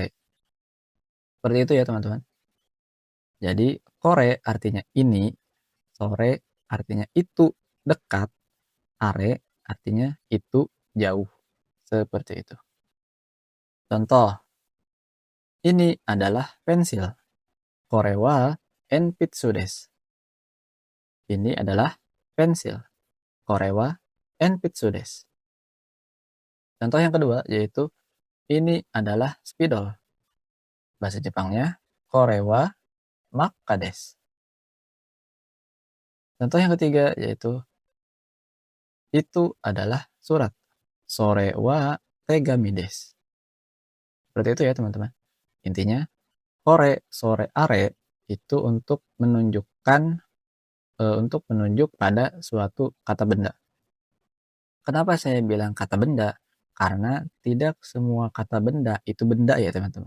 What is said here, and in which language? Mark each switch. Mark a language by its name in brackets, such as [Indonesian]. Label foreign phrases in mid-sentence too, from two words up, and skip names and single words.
[Indonesian] Seperti itu ya teman-teman. Jadi kore artinya ini, sore artinya itu dekat, are artinya itu jauh. Seperti itu. Contoh, ini adalah pensil. [Japanese] これは鉛筆です. [Indonesian] Ini adalah pensil. [Japanese] これは鉛筆です. [Indonesian] Contoh yang kedua yaitu ini adalah spidol. Bahasa Jepangnya [Japanese] これは真っ赤です. [Indonesian] Contoh yang ketiga yaitu itu adalah surat. [Japanese] それは手紙です. [Indonesian] Seperti itu ya teman-teman. Intinya [Japanese] これ それ あれ [Indonesian] itu untuk menunjukkan untuk menunjuk pada suatu kata benda. Kenapa saya bilang kata benda? Karena tidak semua kata benda itu benda ya teman-teman.